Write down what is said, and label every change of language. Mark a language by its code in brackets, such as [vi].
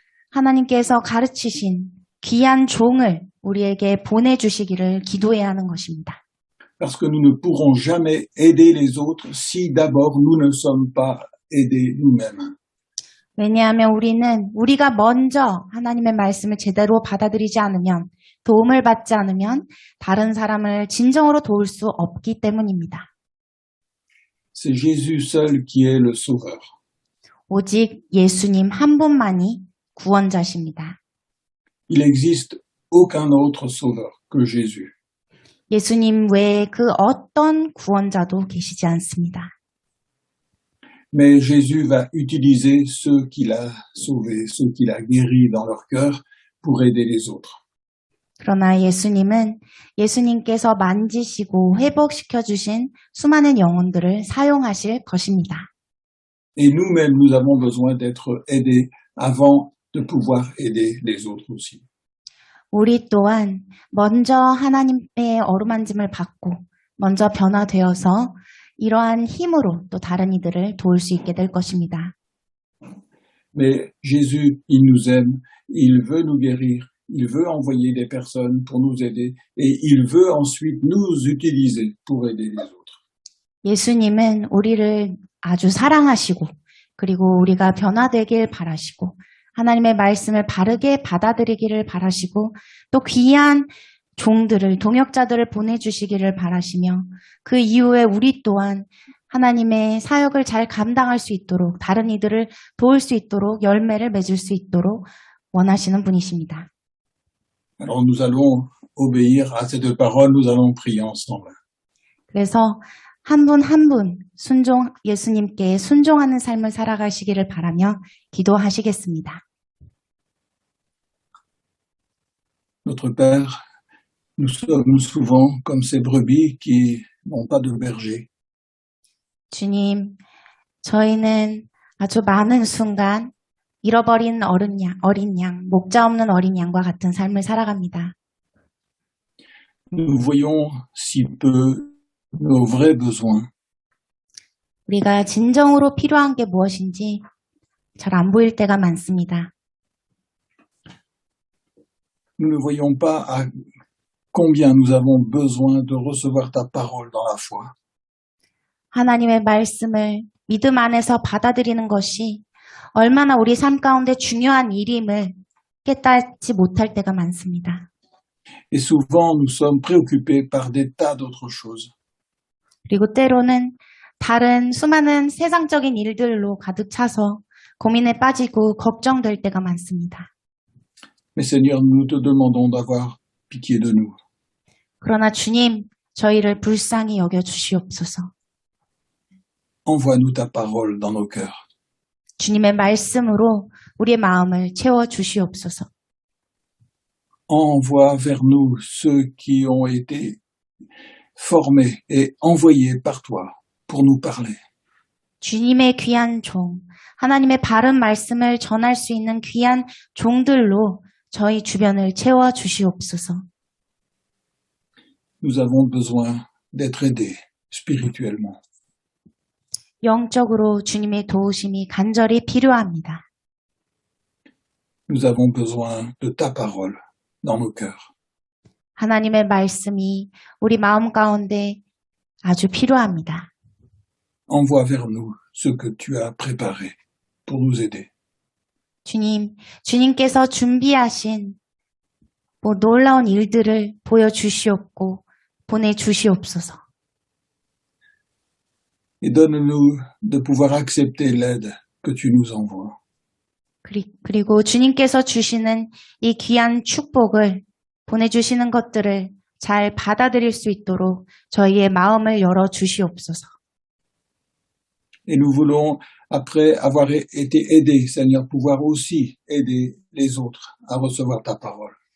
[ko] 하나님께서 가르치신 귀한 종을 우리에게 보내주시기를 기도해야 하는 것입니다. [fr] Parce que nous ne pourrons jamais aider les autres si d'abord nous ne sommes pas aidés nous-mêmes. [ko] 왜냐하면 우리가 먼저 하나님의 말씀을 제대로 받아들이지 않으면, 도움을 받지 않으면 다른 사람을 진정으로 도울 수 없기 때문입니다. [fr] C'est Jésus seul qui est le sauveur. [ko] 오직 예수님 한 분만이 구원자십니다. [fr] Il n'existe aucun autre sauveur que Jésus. [ko] 예수님 외에 그 어떤 구원자도 계시지 않습니다. [fr] Mais Jésus va utiliser ceux qu'il a sauvés, ceux qu'il a guéris dans leur cœur pour aider les autres. [ko] 그러나 예수님께서 만지시고 회복시켜 주신 수많은 영혼들을 사용하실 것입니다. [fr] Et nous-mêmes, nous avons besoin d'être aidés avant de pouvoir aider les autres aussi. [ko] 우리 또한 먼저 하나님의 어루만짐을 받고 먼저 변화되어서 이러한 힘으로 또 다른 이들을 도울 수 있게 될 것입니다. [fr] Mais Jésus, il nous aime, il veut nous guérir, il veut envoyer des personnes pour nous aider et il veut ensuite nous utiliser pour aider les autres. [ko] 예수님은 우리를 아주 사랑하시고 그리고 우리가 변화되길 바라시고 하나님의 말씀을 바르게 받아들이기를 바라시고 또 귀한 종들을, 동역자들을 보내주시기를 바라시며 그 이후에 우리 또한 하나님의 사역을 잘 감당할 수 있도록 다른 이들을 도울 수 있도록 열매를 맺을 수 있도록 원하시는 분이십니다. [fr] Alors nous allons obéir à ces deux paroles, nous allons prier ensemble. [ko] 그래서 한 분 한 분 예수님께 순종하는 삶을 살아가시기를 바라며 기도하시겠습니다. [fr] Notre Père, nous sommes souvent comme ces brebis qui n'ont pas de berger. [ko] 주님, 저희는 아주 많은 순간 잃어버린 어린 양, 목자 없는 어린 양과 같은 삶을 살아갑니다. [fr] Nous voyons si peu nos vrais besoins. [ko] 우리가 진정으로 필요한 게 무엇인지 잘 안 보일 때가 많습니다. [fr] Nous ne voyons pas à combien nous avons besoin de recevoir ta parole dans la foi. [ko] 하나님의 말씀을 믿음 안에서 받아들이는 것이 얼마나 우리 삶 가운데 중요한 일임을 깨닫지 못할 때가 많습니다. [fr] Et souvent, nous sommes préoccupés par des tas d'autres choses. [ko] 그리고 때로는 다른 수많은 세상적인 일들로 가득 차서 고민에 빠지고 걱정될 때가 많습니다. [fr] Mais Seigneur, nous te demandons d'avoir pitié de nous. [ko] 그러나 주님, 저희를 불쌍히 여겨 주시옵소서. [fr] Envoie-nous ta parole dans nos cœurs. [ko] 주님의 말씀으로 우리의 마음을 채워 주시옵소서. [fr] Envoie vers nous ceux qui ont été formés et envoyés par toi pour nous parler. [ko] 주님의 귀한 종, 하나님의 바른 말씀을 전할 수 있는 귀한 종들로 저희 주변을 채워 주시옵소서. [fr] Nous avons besoin d'être aidés spirituellement. [ko] 영적으로 주님의 도우심이 간절히 필요합니다. [fr] Nous avons besoin de ta parole dans nos cœurs. [ko] 하나님의 말씀이 우리 마음 가운데 아주 필요합니다. [fr] Envoie vers nous ce que tu as préparé pour nous aider. [ko] 주님께서 준비하신 놀라운 일들을 보여주시옵고 보내주시옵소서. [fr] Et donne-nous de pouvoir accepter l'aide que tu nous envoies. [ko] 그리고 주님께서 주시는 이 귀한 축복을 보내주시는 것들을 잘 받아들일 수 있도록 저희의 마음을 열어 주시옵소서. [fr] Et nous voulons, après avoir été aidés, Seigneur, pouvoir aussi aider les autres à recevoir ta parole.